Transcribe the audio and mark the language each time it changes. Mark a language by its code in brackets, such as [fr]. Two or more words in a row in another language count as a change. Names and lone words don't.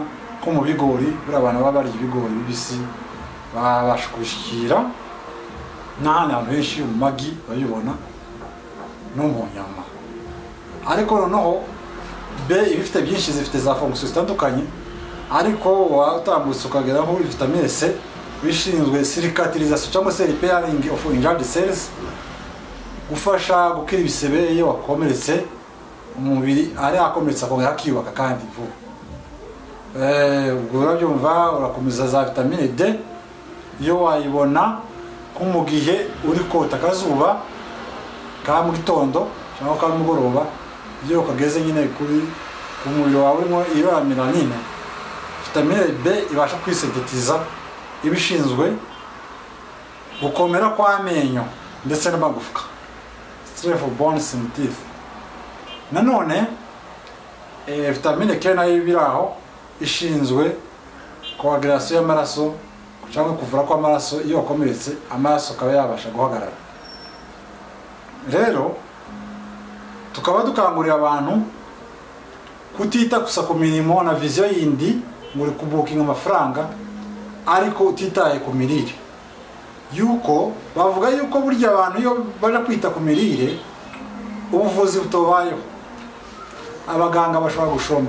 [rw] ko mu bigori buri abantu baba barya ibigori bibisi babasha kubishikira n'ahandi hantu henshi mu magi bayibona no mu nyama ariko noneho B ibifite byinshi zifite za fonction zitandukanye ariko watambutse ukageraho vitamine C bishinzwe cicatrisation cyangwa se [en] repairing of injured cells [rw] gufasha gukira ibisebe iyo wakomeretse umubiri ari akometsa akongera akiyubaka kandi vuba. Ubwo urabyumva, urakomeza za vitamine D iyo wayibona nko mu gihe uri kota akazuba ka mu gitondo cyangwa ka mugoroba, iyo kageze nyine kuri umubiri wawe urimo iyo melanine, vitamine B ibasha kwisintetiza ibishinzwe gukomera kw'amenyo ndetse n'amagufwa, [en] strength of bones and teeth. [rw] Nanone vitamine K nayo biraho ishinzwe coagulation y'amaraso cyangwa kuvura kw'amaraso iyo akomeretse amaraso akaba yabasha guhagarara. Rero tukaba dukangurira abantu kutita gusa ku mirimo na vision yindi muri kubukinga amafaranga ariko utitaye ku mirire, yuko bavuga yuko burya abantu iyo baje kwita ku mirire ubuvuzi butobayeho, abaganga bashobora gushoma.